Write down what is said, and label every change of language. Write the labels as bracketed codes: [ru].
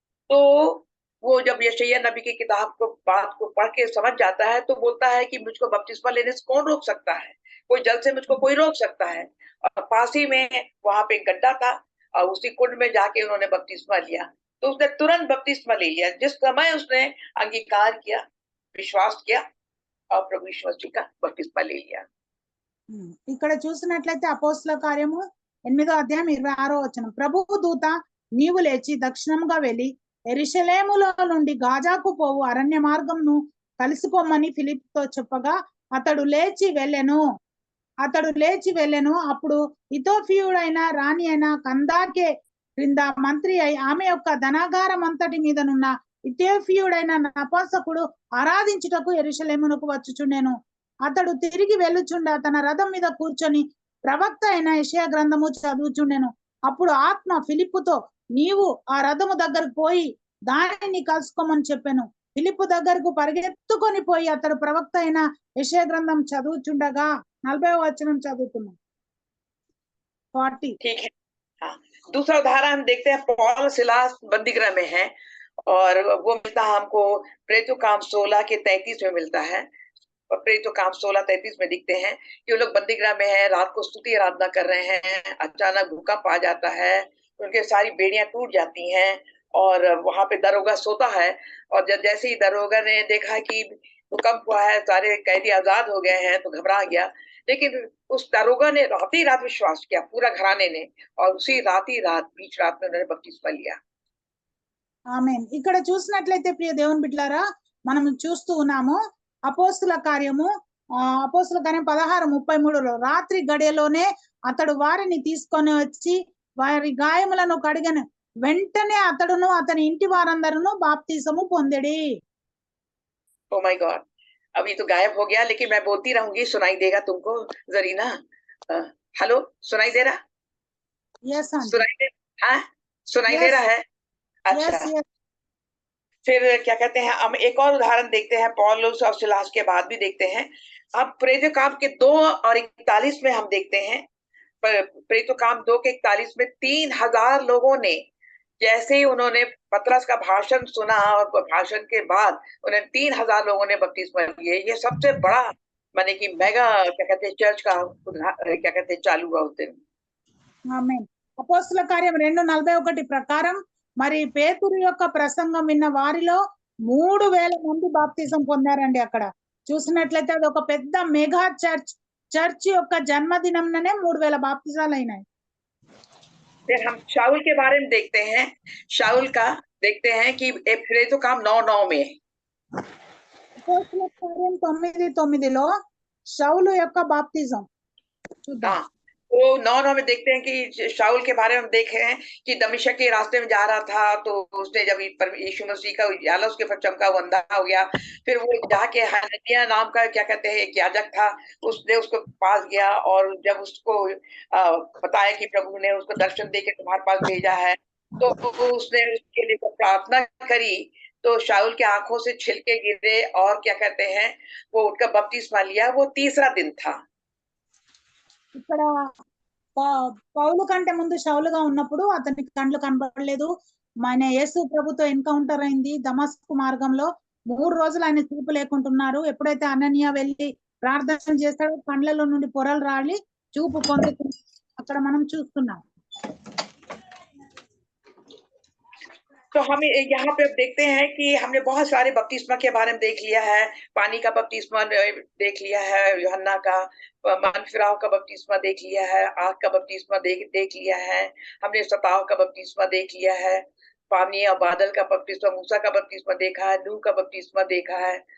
[hi] तो वो जब यशायाह नबी की किताब को बात को पढ़ के समझ जाता है तो बोलता है कि मुझको बपतिस्मा लेने से कौन रोक सकता है, कोई जल से मुझको कोई रोक सकता है. और पास ही में वहां पे एक गड्ढा था और उसी कुंड में जाके उन्होंने बपतिस्मा लिया. तो उसने तुरंत बपतिस्मा ले लिया जिस समय उसने अंगीकार किया, विश्वास किया और प्रभु यीशु मसीह का बपतिस्मा ले लिया. [te] ఇక్కడ చూసినట్లయితే అపోస్తల కార్యము 8:26 ప్రభువు దూత నీవు లేచి దక్షిణంగా వెళ్లి యెరూషలేములో నుండి గాజాకు పోవు అరణ్య మార్గంను కలిసిపోమ్మని ఫిలిప్పుతో చెప్పగా అతడు లేచి వెళ్ళెను. అప్పుడు ఇథియోపియుడైన రాణి అయిన కందాకే క్రింద మంత్రి అయి ఆమె యొక్క ధనాగారం అంతటి మీదనున్న ఇథియోపియుడైన నపుంసకుడు ఆరాధించుటకు యెరూషలేమునకు వచ్చుచుండెను. అతడు తిరిగి వెళ్ళుచుండా తన రథం మీద కూర్చొని ప్రవక్త అయిన యెషయా గ్రంథము చదువుచుండెను. అప్పుడు ఆత్మ ఫిలిప్పుతో నీవు ఆ రథము దగ్గరకు పోయి దానిని కలుసుకోమని చెప్పాను. ఫిలిప్పు దగ్గరకు పరిగెత్తుకొని పోయి అతడు ప్రవక్త అయిన యెషయా గ్రంథం చదువుచుండగా 40వ వచనం చదువుతున్నాం. 40. [hi] ठीक है. हाँ, दूसरा उदाहरण हम देखते हैं. पौल सिलास बंदीगृह में है और वो मिलता है हमको प्रेरितों काम 16 के 33 में मिलता है. और प्रेरितों काम 16:33 में दिखते हैं कि वो लोग बंदीगृह में है, रात को स्तुति आराधना कर रहे हैं, अचानक भूकंप आ जाता है, उनके सारी बेड़ियां टूट जाती हैं और वहां पे दरोगा सोता है. और जैसे ही दरोगा ने देखा कि भूकंप हुआ है, सारे कैदी आजाद हो गए हैं, तो घबरा गया. लेकिन उस दरोगा ने रात ही रात विश्वास किया, पूरा घराने ने, और उसी रात ही रात बीच रात में उन्होंने बपतिस्मा लिया. [te] ఆమేన్. ఇక్కడ చూసినట్లయితే ప్రియ దేవుని బిడ్డలారా, మనం చూస్తూ ఉన్నాము అపోస్తల కార్యము 16:33లో రాత్రి గడియలోనే అతడు వారిని తీసుకొని వచ్చి వారి గాయములను కడిగను. వెంటనే అతడును అతని ఇంటి వారందరూ బాప్తిసము పొందెడి. [en] oh my god, [hi] अभी तो गायब हो गया, लेकिन मैं बोलती रहूंगी, सुनाई देगा तुमको जरीना? हेलो, सुनाई दे रहा? [en] yes aunty. [hi] सुनाई दे रहा है. अच्छा. [en] yes. [hi] फिर क्या कहते हैं, हम एक और उदाहरण देखते हैं. पौलुस और सिलास के बाद भी देखते हैं. अब प्रेरितों काम के 2:41 में हम देखते हैं. प्रेरितों काम 2:41 में 3000 लोगों ने, जैसे ही उन्होंने पतरस का भाषण सुना और भाषण के बाद उन्हें 3000 लोगों ने बपतिस्मा लिए. ये सबसे बड़ा माने कि मेगा क्या कहते हैं चर्च का क्या कहते हैं चालू हुआ उस दिन. [te] ఆమేన్. అపోస్తల కార్యం 2:41 ప్రకారం మరి పేతురు యొక్క ప్రసంగం విన్న వారిలో 3000 మంది బాప్తిజం పొందారండి. అక్కడ చూసినట్లయితే అది ఒక పెద్ద మెగా చర్చ్ యొక్క జన్మదినంలోనే 3000 బాప్తిజాలు అయినాయి. [hi] फिर हम शाऊल के बारे में देखते हैं. शाऊल का देखते हैं कि प्रेरितों काम 9:9 में. [te] అపోస్తల కార్యం 9:9లో షౌలు యొక్క బాప్తిజం చూద్దాం. [hi] वो 9 में देखते हैं कि शाऊल के बारे में देखे हैं कि दमिश्क के रास्ते में जा रहा था, तो उसने जब यीशु मसीह का उजाला उसके ऊपर चमका, वो अंधा हो गया। फिर वो जाके हनन्याह नाम का क्या कहते हैं एक याजक था, उसने उसको पास गया, और जब उसको बताया कि प्रभु ने उसको दर्शन दे के तुम्हारे पास भेजा है, तो उसने उसके लिए प्रार्थना करी, तो शाऊल की आंखों से छिलके गिरे, और क्या कहते हैं वो उनका बपतिस्मा लिया। वो तीसरा दिन था। [te] ఇక్కడ పౌలు కంటే ముందు షౌలుగా ఉన్నప్పుడు అతనికి కండ్లు కనబడలేదు. ఆయన యేసు ప్రభుతో ఎన్కౌంటర్ అయింది దమస్కు మార్గంలో. 3 రోజులు ఆయన చూపు లేకుంటున్నారు. ఎప్పుడైతే అననీయ వెళ్ళి ప్రార్థన చేస్తాడో కండ్లలో నుండి పొరలు రాలి చూపు పొందుతుంది. అక్కడ మనం చూస్తున్నాం. [hi] तो हमें यहाँ पे अब देखते हैं कि हमने बहुत सारे बपतिस्मा के बारे में देख लिया है। पानी का बपतिस्मा देख लिया है, यूहन्ना का मन फिराव का बपतिस्मा देख लिया है, आग का बपतिस्मा देख लिया है, हमने सताव का बपतिस्मा देख लिया है, पानी और बादल का बपतिस्मा, मूसा का बपतिस्मा देखा है, नूह का बपतिस्मा देखा है।